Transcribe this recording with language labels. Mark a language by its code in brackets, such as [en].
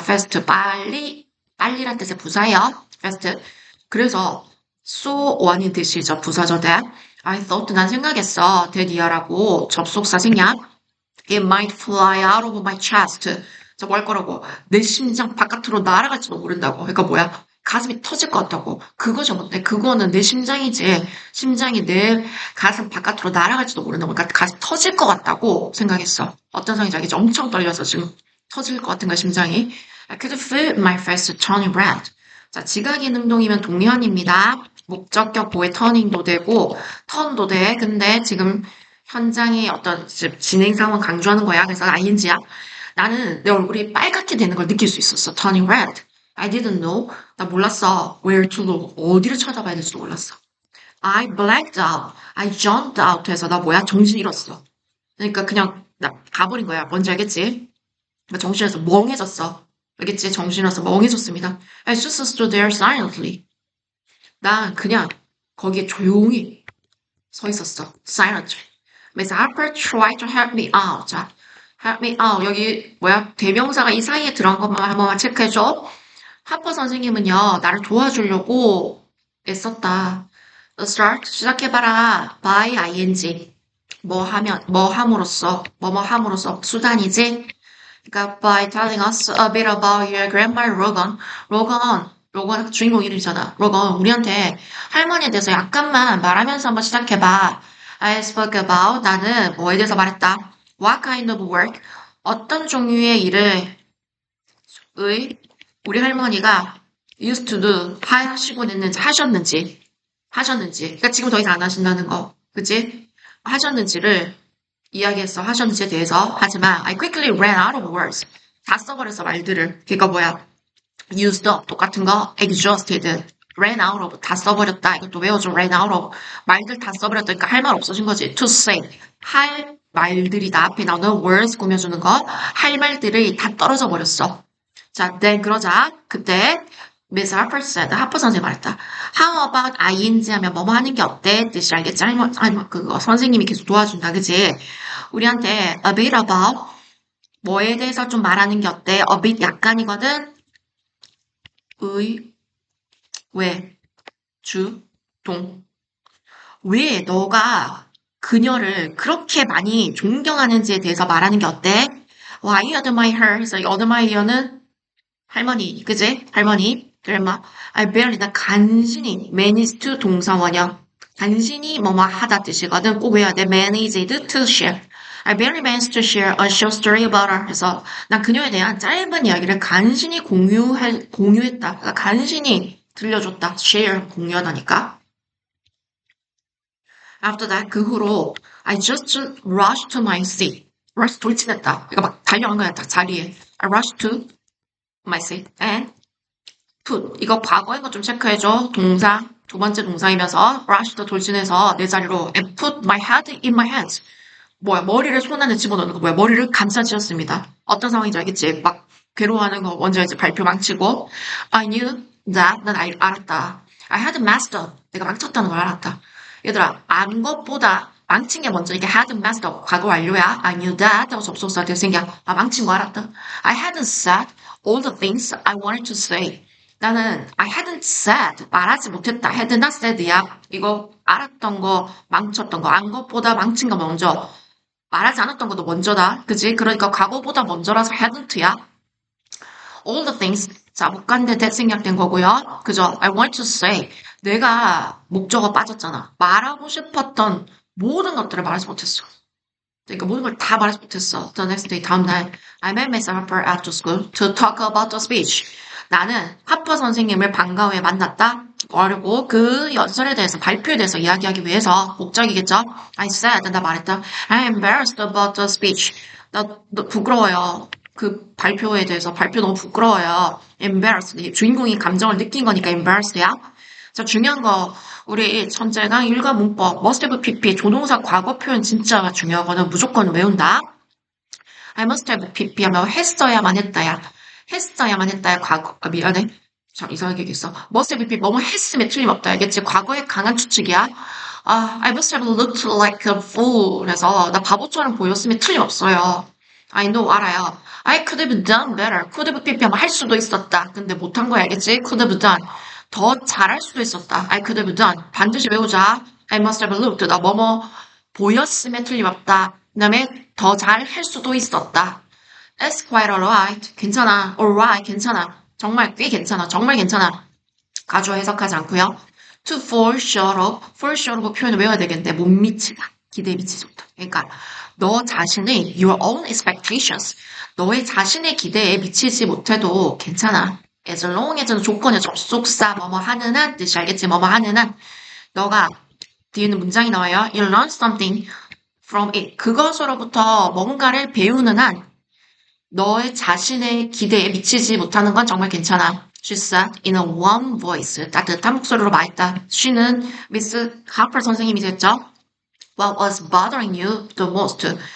[ko] fast, 빨리란 뜻의 부사예요. [en] fast. [ko] 그래서 [en] so on [ko] 인 뜻이죠. 부사죠, that. [en] I thought, [ko] 난 생각했어. that이야라고 접속사 생략. [en] It might fly out of my chest. [ko] 저 뭐 할 거라고. 내 심장 바깥으로 날아갈지도 모른다고. 그러니까 뭐야? 가슴이 터질 것 같다고. 그거죠. 근데 그거는 내 심장이지. 심장이 내 가슴 바깥으로 날아갈지도 모른다고. 그러니까 가슴 터질 것 같다고 생각했어. 어떤 상황인지 알겠지? 엄청 떨려서 지금 터질 것 같은 거야, 심장이. [en] I could feel my face turning red. [ko] 자, 지각이 능동이면 동의어입니다. 목적격 보에 터닝도 되고, 턴도 돼. 근데 지금 현장의 어떤 진행 상황 강조하는 거야. 그래서 ing야. 나는 내 얼굴이 빨갛게 되는 걸 느낄 수 있었어. [en] turning red. I didn't know. [ko] 나 몰랐어. [en] Where to look. [ko] 어디를 찾아봐야 될지도 몰랐어. [en] I blanked out. I zoned out [ko] 해서 나 뭐야? 정신 잃었어. 그러니까 그냥 나 가버린 거야. 뭔지 알겠지? 나 정신에서 멍해졌어. 알겠지? 정신에서 멍해졌습니다. [en] I just stood there silently. [ko] 난 그냥 거기에 조용히 서 있었어. [en] silently. Miss Harper tried to help me out. 자, [ko] 여기, 뭐야, 대명사가 이 사이에 들어간 것만 한 번만 체크해줘. 하퍼 선생님은요, 나를 도와주려고 애썼다. start, 시작해봐라. [en] by ing. [ko] 뭐 함으로써, 뭐뭐 함으로써, 수단이지? 그러니까, [en] by telling us a bit about your grandma Rogan. [ko] 로건 주인공 이름이잖아. 로건, 우리한테 할머니에 대해서 약간만 말하면서 한번 시작해봐. [en] I spoke about, [ko] 나는 뭐에 대해서 말했다. [en] What kind of work? [ko] 어떤 종류의 일을, 우리 할머니가 [en] used to do, [ko] 하셨는지. 그러니까 지금 더 이상 안 하신다는 거. 그치? 하셨는지를 이야기했어. 하셨는지에 대해서. 하지만, [en] I quickly ran out of words. [ko] 다 써버렸어, 말들을. 그니까 뭐야. [en] used up, 똑같은 거. exhausted. ran out of, [ko] 다 써버렸다. 이것도 외워줘. ran out of. 말들 다 써버렸다. 그러니까 할 말 없어진 거지. [en] to say. [ko] 할 말들이 다 앞에 나오는 words 꾸며주는 거. 할 말들이 다 떨어져 버렸어. 자, then 그러자 그때 [en] Miss Harper said, [ko] 하퍼 선생님 말했다. [en] How about ing [ko] 하면 뭐뭐 하는 게 어때? 뜻이 알겠지? 그거 선생님이 계속 도와준다, 그지? 우리한테 [en] a bit about [ko] 뭐에 대해서 좀 말하는 게 어때? [en] a bit 약간이거든. [ko] 왜, 왜 너가 그녀를 그렇게 많이 존경하는지에 대해서 말하는 게 어때? [en] Why you admire her? [ko] 그래서 이 admire는 할머니, 그지? 할머니, grandma. [en] I barely, [ko] 나 간신히, [en] manage to 동사원형. [ko] 간신히 뭐뭐 하다 뜻이거든. 꼭 외워야 돼. [en] managed to share. I barely managed to share a short story about her. [ko] 그래서 난 그녀에 대한 짧은 이야기를 간신히 공유했다. 그러니까 간신히 들려줬다. share, 공유하다니까. [en] After that, [ko] 그 후로 [en] I just rushed to my seat. [ko] rush 돌진했다. 그러니까 막 달려간 거야, 딱 자리에. [en] I rushed to my seat and put. [ko] 이거 과거인 거 좀 체크해줘. 동사, 두 번째 동사이면서 rushed 돌진해서 내 자리로 [en] and put my head in my hands. [ko] 뭐야, 머리를 손 안에 집어넣는 거 뭐야, 머리를 감싸쥐었습니다. 어떤 상황인지 알겠지? 막 괴로워하는 거 먼저 이제 발표 망치고 [en] I knew that, [ko] 난 알았다. [en] I had messed up. [ko] 내가 망쳤다는 걸 알았다. 얘들아, 안 것보다 망친 게 먼저. 이게 [en] had messed up. [ko] 과거 완료야. [en] I knew that. [ko] 하고 접속사 될 생각. 망친 거 알았다. [en] I hadn't said all the things I wanted to say. [ko] 나는 [en] I hadn't said. [ko] 말하지 못했다. had not said야. 이거 알았던 거, 망쳤던 거. 안 것보다 망친 거 먼저. 말하지 않았던 것도 먼저다. 그지? 그러니까 과거보다 먼저라서 hadn't야. [en] all the things. [ko] 자, 못간대 that 생략된 거고요. 그죠? [en] I want to say. [ko] 내가 목적어 빠졌잖아. 말하고 싶었던 모든 것들을 말하지 못했어. 그러니까 모든 걸 다 말하지 못했어. [en] The next day, [ko] 다음 날, [en] I met Miss Harper after school to talk about the speech. [ko] 나는 하퍼 선생님을 방과 후에 만났다. 그리고 그 연설에 대해서, 발표에 대해서 이야기하기 위해서 목적이겠죠. [en] I said, [ko] 나 말했다. [en] I'm embarrassed about the speech. [ko] 너 부끄러워요. 그 발표에 대해서, 발표 너무 부끄러워요. [en] embarrassed. [ko] 주인공이 감정을 느낀 거니까 embarrassed야. 자, 중요한 거, 우리 천재강 일과 문법, [en] must have pp, [ko] 조동사 과거 표현 진짜 중요하거든. 무조건 외운다. [en] I must have pp [ko] 하면 했어야만 했다야. 했어야만 했다야. 과거. 미안해. 참 이상하게 얘기했어. must have pp 뭐뭐 했음에 틀림없다. 알겠지? 과거의 강한 추측이야. [en] I must have looked like a fool. [ko] 그래서 나 바보처럼 보였음에 틀림없어요. [en] I know, [ko] 알아요. [en] I could have done better. [ko] could have pp 하면 할 수도 있었다. 근데 못한 거야. 알겠지? [en] could have done. [ko] 더 잘할 수도 있었다. [en] I could have done. [ko] 반드시 외우자. [en] I must have looked. [ko] 나 뭐뭐 보였음에 틀림없다. 그 다음에 더 잘할 수도 있었다. [en] It's quite alright. [ko] 괜찮아. alright. 괜찮아. 정말 꽤 괜찮아. 정말 괜찮아. 가주어 해석하지 않고요. [en] To fall short of. [ko] fall short of 표현을 외워야 되겠는데 못 미치다. 기대에 미치지 못다. 그러니까 너 자신의 [en] your own expectations. [ko] 너의 자신의 기대에 미치지 못해도 괜찮아. as long as는 조건의 접속사 뭐뭐 하는 한 뜻이 알겠지? 뭐뭐 하는 한 너가 뒤에는 문장이 나와요. [en] You learn something from it. [ko] 그것으로부터 뭔가를 배우는 한 너의 자신의 기대에 미치지 못하는 건 정말 괜찮아. [en] She said in a warm voice. [ko] 따뜻한 목소리로 말했다. She는 Miss Harper 선생님이 됐죠. [en] What was bothering you the most?